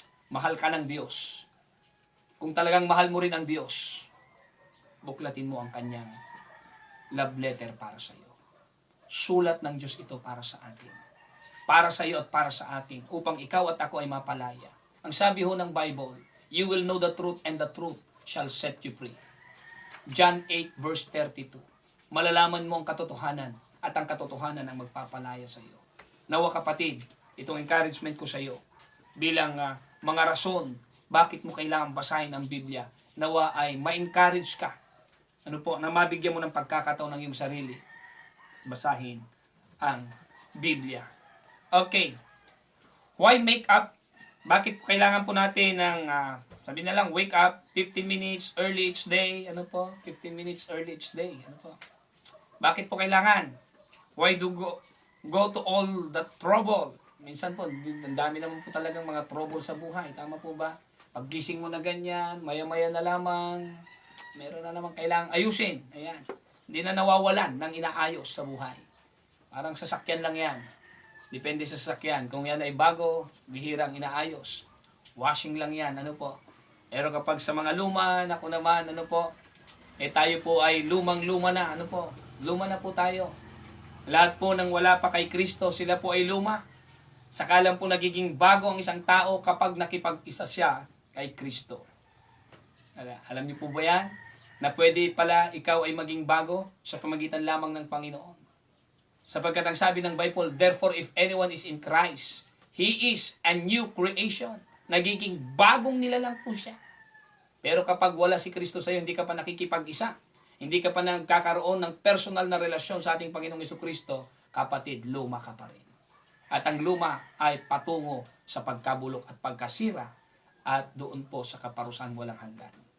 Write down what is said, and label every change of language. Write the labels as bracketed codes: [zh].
[tl] Mahal ka ng Diyos. Kung talagang mahal mo rin ang Diyos, buklatin mo ang kanyang love letter para sa iyo. Sulat ng Diyos ito para sa atin. Para sa iyo at para sa atin, upang ikaw at ako ay mapalaya. Ang sabi ho ng [en] Bible, you will know the truth and the truth shall set you free. John 8 verse 32. [tl] Malalaman mo ang katotohanan at ang katotohanan ang magpapalaya sa iyo. Nawa kapatid, itong encouragement ko sa iyo bilang mga rason bakit mo kailangan basahin ang Biblia. Nawa ay ma-encourage ka. Na mabigyan mo ng pagkakataon ng iyong sarili. Basahin ang Biblia. [en] Okay. Why make up? [tl] Bakit kailangan po natin ng, sabi na lang, [en] wake up 15 minutes early each day. 15 minutes early each day. [tl] Bakit po kailangan? [en] Why do go to all the trouble? [tl] Minsan po, ang dami naman po talagang mga trouble sa buhay. Tama po ba? Paggising mo na ganyan, maya-maya na lamang, meron na naman kailangang ayusin. Ayan. Hindi na nawawalan ng inaayos sa buhay. Parang sasakyan lang yan. Depende sa sasakyan. Kung yan ay bago, bihirang inaayos. Washing lang yan. Pero kapag sa mga luma, naku naman, tayo po ay lumang-luma na. Luma na po tayo. Lahat po nang wala pa kay Kristo, sila po ay luma. Sakalang po nagiging bago ang isang tao kapag nakipag-isa siya kay Kristo. Alam niyo po ba yan? Na pwede pala ikaw ay maging bago sa pamagitan lamang ng Panginoon. Sapagkat ang sabi ng [en] Bible, therefore if anyone is in Christ, he is a new creation. [tl] Nagiging bagong nilalang po siya. Pero kapag wala si Kristo sa iyo, hindi ka pa nakikipag-isa, hindi ka pa nagkakaroon ng personal na relasyon sa ating Panginoong Jesucristo, kapatid, luma ka pa rin. At ang luma ay patungo sa pagkabulok at pagkasira at doon po sa kaparusahan walang hanggan.